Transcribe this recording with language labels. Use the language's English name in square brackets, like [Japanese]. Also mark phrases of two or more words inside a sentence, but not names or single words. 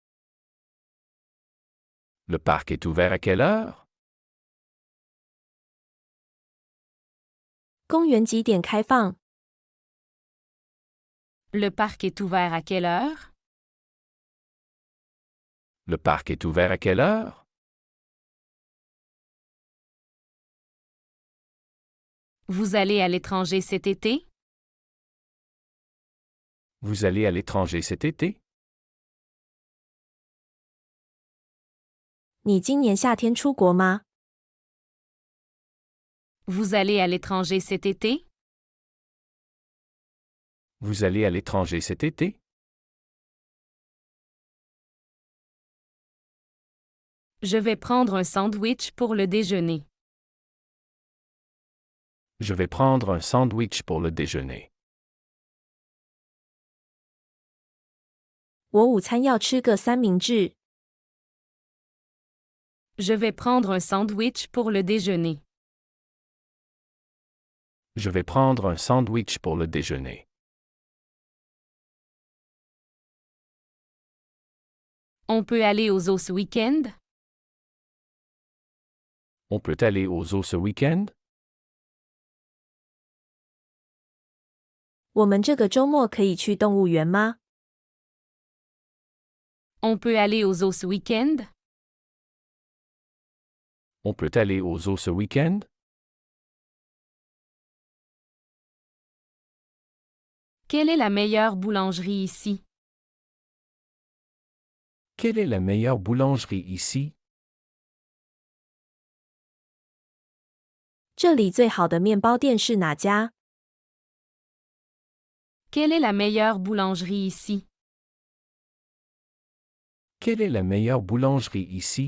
[French] Le parc est ouvert à quelle heure? [Chinese] 公园几点开放？ [French] Le parc est ouvert à quelle heure? Le parc est ouvert à quelle heure? Vous allez à l'étranger cet été? Vous allez à l'étranger cet été? [Chinese] 你今年夏天出国吗？ [French] Vous allez à l'étranger cet été? Vous allez à l'étranger cet été? Je vais prendre un sandwich pour le déjeuner. Je vais prendre un sandwich pour le déjeuner. [Chinese] 我午餐要吃个三明治。 [French] Je vais prendre un sandwich pour le déjeuner. Je vais prendre un sandwich pour le déjeuner. On peut aller aux eaux ce week-end? On peut aller aux zoos ce week-end? [Chinese] 我们这个周末可以去动物园吗？ [French] On peut aller aux eaux ce week-end? On peut aller aux zoos ce week-end? Quelle est la meilleure boulangerie ici? Quelle est la meilleure boulangerie ici? [Chinese] 这里最好的面包店是哪家？ [French] Quelle est la meilleure boulangerie ici? Quelle est la meilleure boulangerie ici?